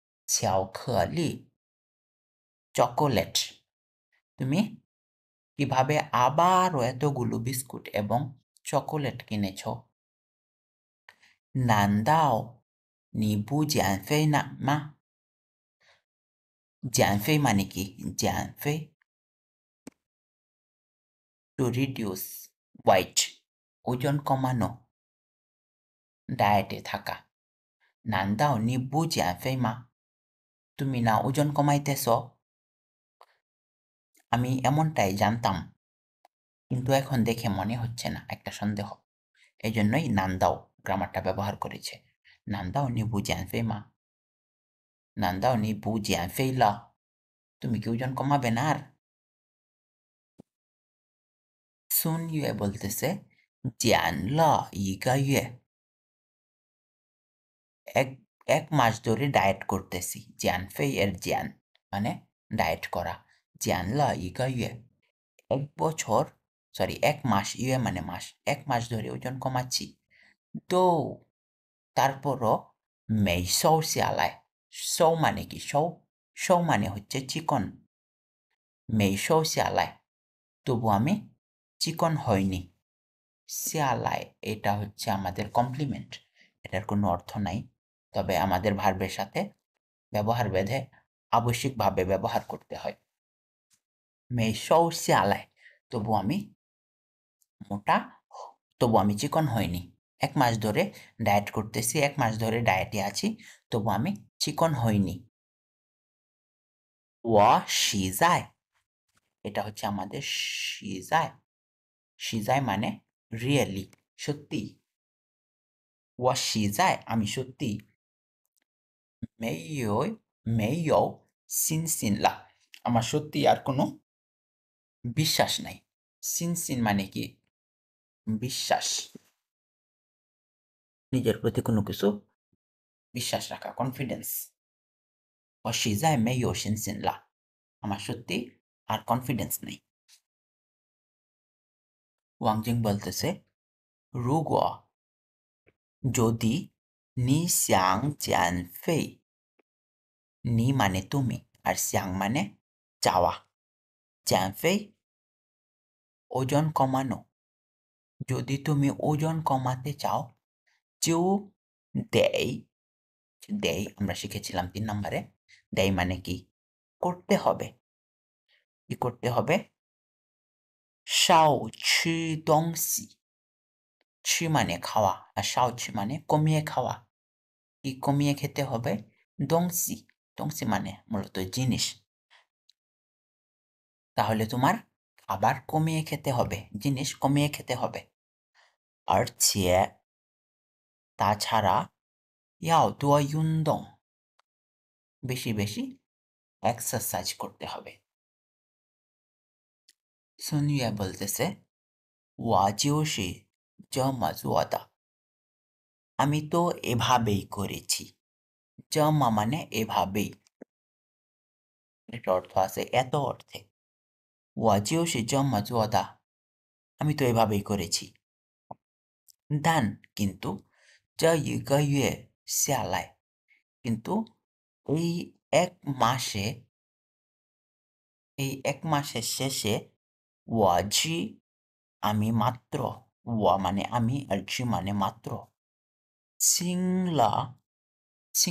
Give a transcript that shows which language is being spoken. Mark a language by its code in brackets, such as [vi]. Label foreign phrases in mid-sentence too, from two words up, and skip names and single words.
[bn] 巧克力 চকোলেট তুমি কিভাবে আবারও এতগুলো বিস্কুট এবং চকোলেট কিনেছ [zh] 难道你不减肥呢吗减肥 [bn] মানে কি 减肥 [en] to reduce weight [bn] ওজন কমানো ডায়েটে থাকা [zh] 难道你不减肥吗 [bn] তুমি না ওজন কমাইতেছ আমি এমনটাই জানতাম কিন্তু এখন দেখে মনে হচ্ছে না একটা সন্দেহ এজন্যই 难道 গ্রামারটা ব্যবহার করেছে [zh] 难道你不减肥吗难道你不减肥了 [bn] তুমি কি ওজন কমাবে না আর সুন ইয়ে বলতেছে [zh] 减了一个月 [bn] এক মাস ধরে ডায়েট করতেছি 减肥 এর 减 মানে ডায়েট করা [zh] 减了一个月 [bn] এক বছর সরি এক মাস ইয়ে মানে মাস এক মাস ধরে ওজন কমাচ্ছি তো তারপরও [zh] 没瘦下来 [bn] 瘦 মানে কি瘦মানে হচ্ছে চিকন [zh] 没瘦下来 [bn] তবু আমি চিকন হইনি 下来 এটা হচ্ছে আমাদের কমপ্লিমেন্ট এটার কোনো অর্থ নাই তবে আমাদের ভার্বের সাথে ব্যবহার ভেদে আবশ্যিকভাবে ব্যবহার করতে হয় [zh] 没瘦下来 [bn] তবু আমি মোটা তবু আমি চিকন হইনি এক মাস ধরে ডায়েট করতেছি এক মাস ধরে ডায়েটে আছি তবু আমি চিকন হইনি [zh] 我实在 [bn] এটা হচ্ছে আমাদের 实在 实在 মানে রিয়েলি সত্যি [zh] 我实在 [bn] আমি সত্যি [zh] 没有信心了 [bn] আমার সত্যি আর কোনো বিশ্বাস নাই সিনসিন মানে কি বিশ্বাস নিজের প্রতি কোনো কিছু বিশ্বাস রাখা কনফিডেন্স [zh] 我实在没有信心了 [bn] আমার সত্যি আর কনফিডেন্স নেই ওয়াংজিং বলতেছে 如果 যদি [zh] 你想减肥 [bn] নি মানে তুমি আর 想 মানে চাওয়া 减肥 ওজন কমানো যদি তুমি ওজন কমাতে চাও 就得 আমরা শিখেছিলাম 3 নম্বরে 得 মানে কি করতে হবে কি করতে হবে [zh] 少吃东西 [bn] ছি মানে খাওয়া আর [zh] 少吃 [bn] মানে কমিয়ে খাওয়া কি কমিয়ে খেতে হবে 东西 东西 মানে মূলত জিনিস তাহলে তোমার খাবার কমিয়ে খেতে হবে জিনিস কমিয়ে খেতে হবে 而且 তাছাড়া [zh] 要多运动 [bn] বেশি বেশি এক্সারসাইজ করতে হবে সুনিয়া বলতেছে [zh] 我就是这么做的 [bn] আমি তো এভাবেই করেছি 这么 মানে এভাবেই এটা অর্থ আছে এত অর্থে [zh] 我就是这么做的 [bn] আমি তো এভাবেই করেছি 但 কিন্তু [zh] 这一个月下来 [bn] কিন্তু এই এক মাসে শেষে [zh] 我只 [bn] আমি মাত্র 我মানে আমি আর只মানে মাত্র [zh] 轻了 [bn] 轻